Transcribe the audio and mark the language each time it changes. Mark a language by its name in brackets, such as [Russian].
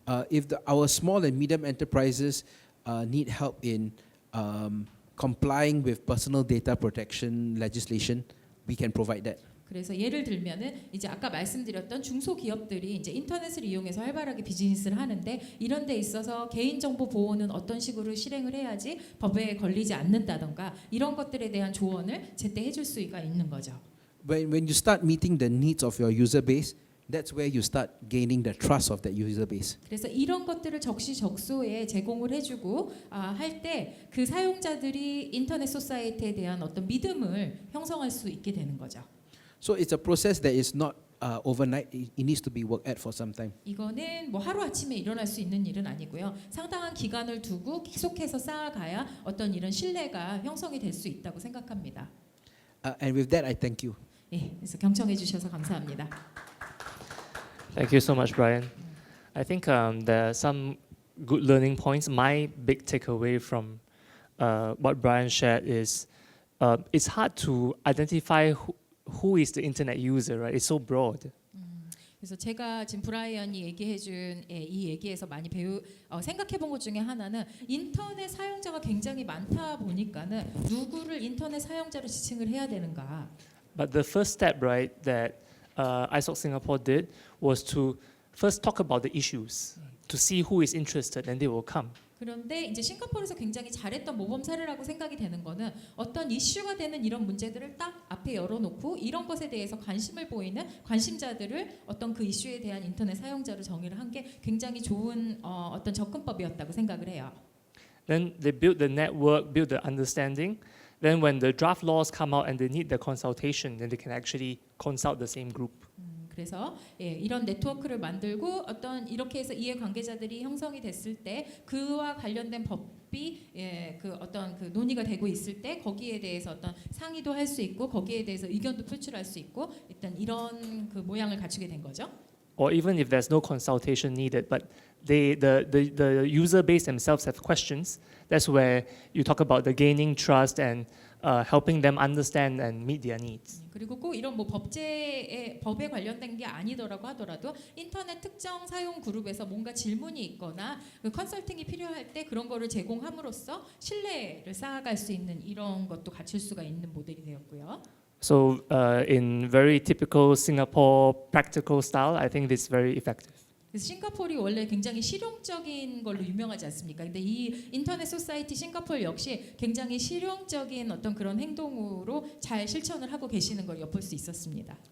[English] If our small and medium enterprises need help in complying with personal data protection legislation, we can provide that. [Korean] 그래서 예를 들면은 이제 아까 말씀드렸던 중소기업들이 이제 인터넷을 이용해서 활발하게 비즈니스를 하는데 이런 데 있어서 개인정보 보호는 어떤 식으로 실행을 해야지 법에 걸리지 않는다던가 이런 것들에 대한 조언을 제때 해줄 수가 있는 거죠. [English] When you start meeting the needs of your user base, that's where you start gaining the trust of that user base. [Korean] 그래서 이런 것들을 적시적소에 제공을 해주고 할 때 그 사용자들이 인터넷 소사이티에 대한 어떤 믿음을 형성할 수 있게 되는 거죠. [English] So it's a process that is not overnight. It needs to be worked at for some time. [Korean] 이거는 뭐 하루 아침에 일어날 수 있는 일은 아니고요. 상당한 기간을 두고 계속해서 쌓아가야 어떤 이런 신뢰가 형성이 될 수 있다고 생각합니다. [English] And with that, I thank you. [Korean] 예, 그래서 경청해 주셔서 감사합니다. [English] Thank you so much, Brian. I think there are some good learning points. My big takeaway from what Brian shared is it's hard to identify who is the internet user, right? It's so broad. [Korean] 그래서 제가 지금 브라이언이 얘기해준 이 얘기에서 많이 생각해본 것 중에 하나는 인터넷 사용자가 굉장히 많다 보니까는 누구를 인터넷 사용자로 지칭을 해야 되는가. [English] But the first step, right, that ISOC Singapore did was to first talk about the issues, to see who is interested, and they will come. [Korean] 그런데 이제 싱가포르에서 굉장히 잘했던 모범 사례라고 생각이 되는 거는 어떤 이슈가 되는 이런 문제들을 딱 앞에 열어놓고 이런 것에 대해서 관심을 보이는 관심자들을 어떤 그 이슈에 대한 인터넷 사용자로 정의를 한 게 굉장히 좋은 어떤 접근법이었다고 생각을 해요. [English] Then they build the network, build the understanding. Then when the draft laws come out and they need the consultation, then they can actually consult the same group. [Korean] 그래서 이런 네트워크를 만들고 어떤 이렇게 해서 이해관계자들이 형성이 됐을 때 그와 관련된 법이 그 어떤 그 논의가 되고 있을 때 거기에 대해서 어떤 상의도 할 수 있고 거기에 대해서 의견도 표출할 수 있고 일단 이런 그 모양을 갖추게 된 거죠. [English] Or even if there's no consultation needed, but the user base themselves have questions, that's where you talk about the gaining trust and helping them understand and meet their needs. [Korean] 그리고 꼭 이런 뭐 법에 관련된 게 아니더라고 하더라도 인터넷 특정 사용 그룹에서 뭔가 질문이 있거나 그 컨설팅이 필요할 때 그런 거를 제공함으로써 신뢰를 쌓아갈 수 있는 이런 것도 갖출 수가 있는 모델이 되었고요. [English] So in very typical Singapore practical style, I think this is very effective. [Korean] 그래서 싱가포르이 원래 굉장히 실용적인 걸로 유명하지 않습니까? 근데 이 인터넷 소사이티 싱가포르 역시 굉장히 실용적인 어떤 그런 행동으로 잘 실천을 하고 계시는 걸 엿볼 수 있었습니다.